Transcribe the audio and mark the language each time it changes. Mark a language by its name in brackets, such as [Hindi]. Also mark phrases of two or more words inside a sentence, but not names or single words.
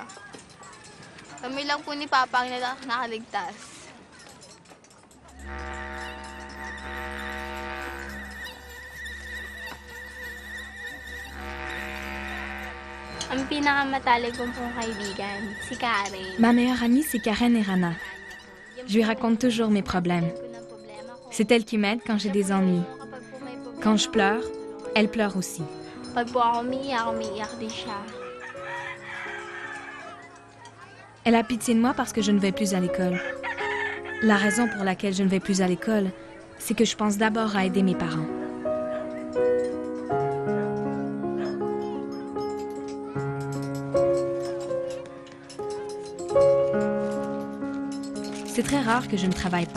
[Filipino] Kami lang po ni Papa ang nakaligtas. Ang pinakamatalig kong pong kaibigan, si Karen. [French] Ma meilleure amie, c'est Karen Erana. Je lui raconte toujours mes problèmes. C'est elle qui m'aide quand j'ai des ennuis. Quand je pleure, elle pleure aussi. [Filipino] Pag po ako umiiyak din siya. [French] Elle a pitié de moi parce que je ne vais plus à l'école. La raison pour laquelle je ne vais plus à l'école, c'est que je pense d'abord à aider mes parents. C'est très rare que je ne travaille pas.